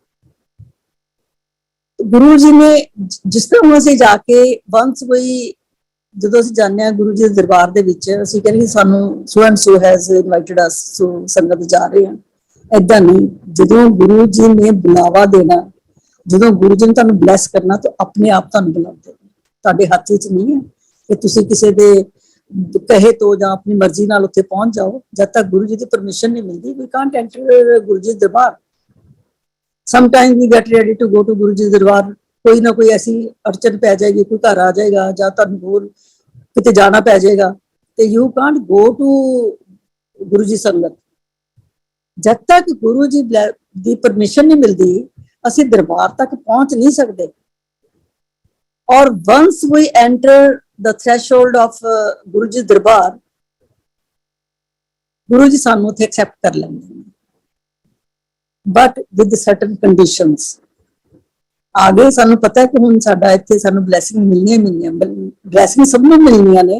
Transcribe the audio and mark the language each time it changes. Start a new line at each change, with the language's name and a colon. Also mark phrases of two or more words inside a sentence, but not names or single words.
Punjabi: ਗੁਰੂ ਜੀ ਨੇ ਜਿਸ ਤਰ੍ਹਾਂ ਅਸੀਂ ਜਾ ਕੇ ਵੰਸ ਕੋਈ, ਜਦੋਂ ਅਸੀਂ ਜਾਂਦੇ ਹਾਂ ਗੁਰੂ ਜੀ ਦੇ ਦਰਬਾਰ ਦੇ ਵਿੱਚ, ਅਸੀਂ ਕਹਿੰਦੇ ਸਾਨੂੰ
English: so and so has invited us,
Punjabi: ਸੋ ਸੰਗਤ ਜਾ ਰਹੇ ਹਾਂ। ਏਦਾਂ ਨਹੀਂ, ਜਦੋਂ ਗੁਰੂ ਜੀ ਨੇ ਬੁਲਾਵਾ ਦੇਣਾ, ਜਦੋਂ ਗੁਰੂ ਜੀ ਨੇ ਤੁਹਾਨੂੰ ਬਲੈਸ ਕਰਨਾ, ਤਾਂ ਆਪਣੇ ਆਪ ਤੁਹਾਨੂੰ ਬੁਲਾਉਂਦੇ, ਤੁਹਾਡੇ ਹੱਥ ਵਿੱਚ ਨਹੀਂ ਹੈ ਕਿ ਤੁਸੀਂ ਕਿਸੇ ਦੇ ਕਹੇ ਤੋਂ ਜਾਂ ਆਪਣੀ ਮਰਜ਼ੀ ਨਾਲ ਉੱਥੇ ਪਹੁੰਚ ਜਾਓ। ਜਦ ਤੱਕ ਗੁਰੂ ਜੀ ਦੀ ਪਰਮਿਸ਼ਨ ਨਹੀਂ ਮਿਲਦੀ,
English: we can't enter
Punjabi: ਗੁਰੂ ਜੀ ਦੇ ਦਰਬਾਰ।
English: sometime we get ready to go to
Punjabi: ਗੁਰੂ ਜੀ ਦੇ ਦਰਬਾਰ, ਕੋਈ ਨਾ ਕੋਈ ਐਸੀ ਅੜਚਨ ਪੈ ਜਾਏਗੀ, ਕੋਈ ਘਰ ਆ ਜਾਏਗਾ ਜਾਂ ਤੁਹਾਨੂੰ ਹੋਰ ਕਿਤੇ ਜਾਣਾ ਪੈ ਜਾਏਗਾ, ਤੇ
English: you can't go to
Punjabi: ਗੁਰੂ ਜੀ ਸੰਗਤ। ਜਦ ਤੱਕ ਗੁਰੂ ਜੀ ਦੀ ਪਰਮਿਸ਼ਨ ਨਹੀਂ ਮਿਲਦੀ, ਅਸੀਂ ਦਰਬਾਰ ਤੱਕ ਪਹੁੰਚ ਨਹੀਂ ਸਕਦੇ। ਔਰ
English: once we enter the threshold of
Punjabi: ਗੁਰੂ ਜੀ ਦਰਬਾਰ, ਗੁਰੂ ਜੀ ਸਾਨੂੰ ਉੱਥੇ ਐਕਸੈਪਟ ਕਰ ਲੈਂਦੇ ਨੇ,
English: but with certain conditions.
Punjabi: ਆਗੇ ਸਾਨੂੰ ਪਤਾ ਹੈ ਕਿ ਹੁਣ ਸਾਡਾ ਇੱਥੇ ਸਾਨੂੰ ਬਲੈਸਿੰਗ ਮਿਲਣੀਆਂ, ਬਲੈਸਿੰਗ ਸਭ ਨੂੰ ਮਿਲਣੀਆਂ ਨੇ।